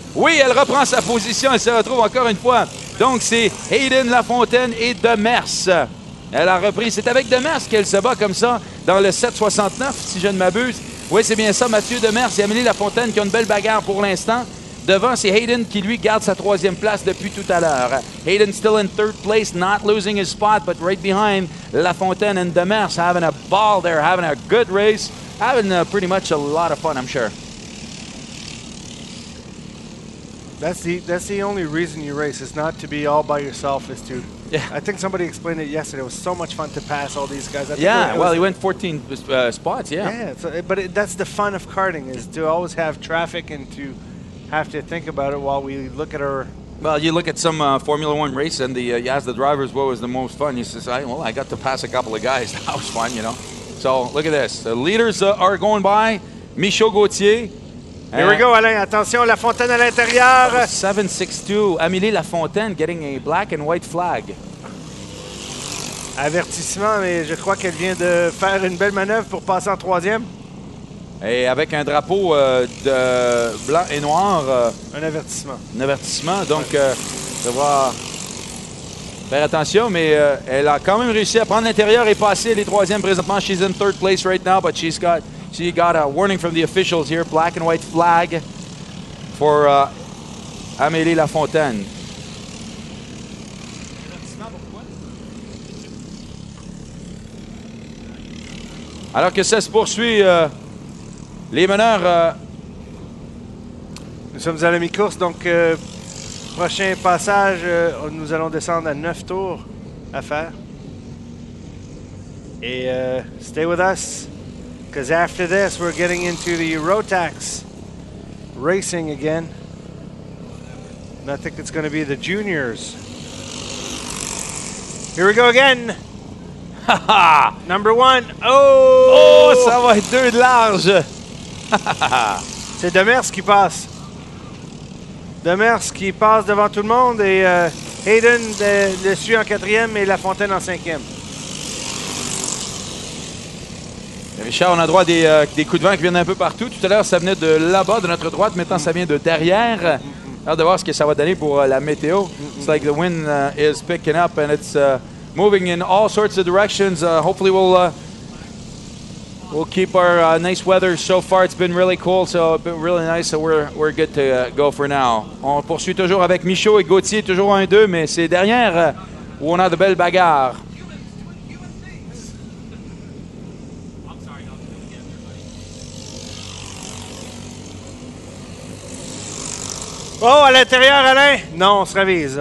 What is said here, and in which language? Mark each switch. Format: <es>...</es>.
<fr>Oui, elle reprend sa position. Elle se retrouve encore une fois. Donc, c'est Hayden, Lafontaine et Demers. Elle a repris. C'est avec Demers qu'elle se bat comme ça dans le 7,69, si je ne m'abuse. Oui, c'est bien ça. Mathieu Demers et Amélie Lafontaine qui ont une belle bagarre pour l'instant. Devant, c'est Hayden qui, lui, garde sa 3e place depuis tout à l'heure.</fr> <en>Hayden still in 3rd place, not losing his spot, but right behind Lafontaine and Demers having a ball there, having a good race, having pretty much a lot of fun, I'm sure. That's the only reason you race, is not to be all by yourself, is to... Yeah. I think somebody explained it yesterday. It was so much fun to pass all these guys. He went 14 spots, Yeah, that's the fun of karting, is to always have traffic and to have to think about it while we look at our... Well, you look at some Formula One race and you ask the drivers what was the most fun. You say, I got to pass a couple of guys. That was fun, you know. So, look at this. The leaders are going by. Michaud, Gauthier. Here we go, Alain.</en> <fr>Attention, Lafontaine à l'intérieur.</fr> <en>7.62. Amélie Lafontaine getting a black and white flag.</en> <fr>Avertissement, mais je crois qu'elle vient de faire une belle manœuvre pour passer en 3e. Et avec un drapeau de blanc et noir. Un avertissement. Un avertissement. Donc, devoir faire attention, mais elle a quand même réussi à prendre l'intérieur et passer. Elle est troisième présentement.</fr> <en>She's in third place right now, but she got a warning from the officials here. Black and white flag for Amélie Lafontaine.</en> <fr>Alors que ça se poursuit, les meneurs... Nous sommes à la mi-course, donc prochain passage, nous allons descendre à 9 tours à faire.</fr> <en>Et stay with us, because after this we're getting into the Rotax racing again. And I think it's going to be the juniors. Here we go again. Number one.</en> <fr>Oh, ça va être 2 de large. C'est Demers qui passe. Demers qui passe devant tout le monde et Hayden le suit en 4e et Lafontaine en 5e. Richard, on a droit à des coups de vent qui viennent un peu partout. Tout à l'heure, ça venait de là-bas, de notre droite. Maintenant, ça vient de derrière. Hâte de voir ce que ça va donner pour la météo.</fr> <en>It's like the wind is picking up and it's moving in all sorts of directions. Hopefully, we'll keep our nice weather. So far, it's been really cool, so it's been really nice. So we're good to go for now.</en> <fr>On poursuit toujours avec Michaud et Gauthier, toujours 1-2, mais c'est derrière où on a de belles bagarres. Oh, à l'intérieur, Alain! Non, on se ravise.</fr>